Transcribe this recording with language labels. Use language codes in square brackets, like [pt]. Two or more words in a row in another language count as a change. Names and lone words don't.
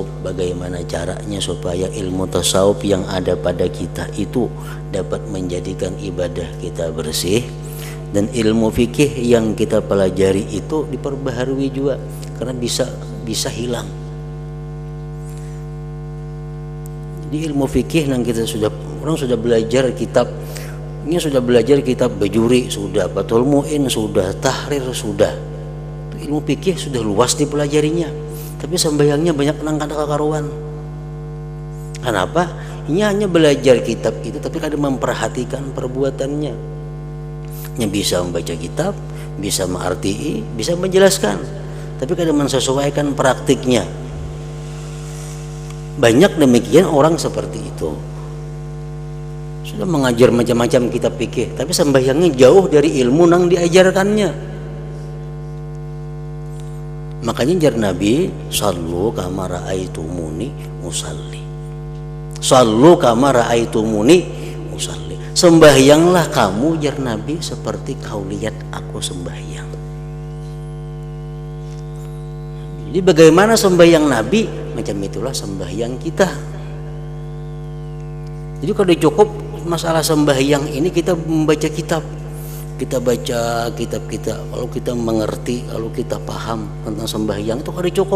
[id] Bagaimana caranya supaya ilmu tasawuf yang ada pada kita itu dapat menjadikan ibadah kita bersih, dan ilmu fikih yang kita pelajari itu diperbaharui juga, karena bisa hilang. Di ilmu fikih yang kita orang sudah belajar kitab, ini sudah belajar kitab Bajuri, sudah Batul Mu'in, sudah Tahrir, sudah ilmu fikih sudah luas dipelajarinya, tapi sembahyangnya banyak [bjn] nang kada kakaruan. [id] Kenapa? Ini hanya belajar kitab itu, tapi kada memperhatikan perbuatannya. Bisa membaca kitab, bisa mengarti, bisa menjelaskan, tapi kadang mensesuaikan praktiknya. Banyak demikian orang seperti itu, sudah mengajar macam-macam kitab fikih, tapi sembahyangnya jauh dari ilmu nang diajarkannya. [bjn] Makanya jar Nabi, [ar] صلوا كما رأيتموني أصلي، صلوا كما رأيتموني أصلي. [id] Sembahyanglah kamu, jar Nabi, seperti kau lihat aku sembahyang. Jadi bagaimana sembahyang Nabi, macam itulah sembahyang kita. Jadi kalau cukup masalah sembahyang ini, kita membaca kitab, kita baca kitab kita, kalau kita mengerti, kalau kita paham tentang sembahyang itu kada cukup.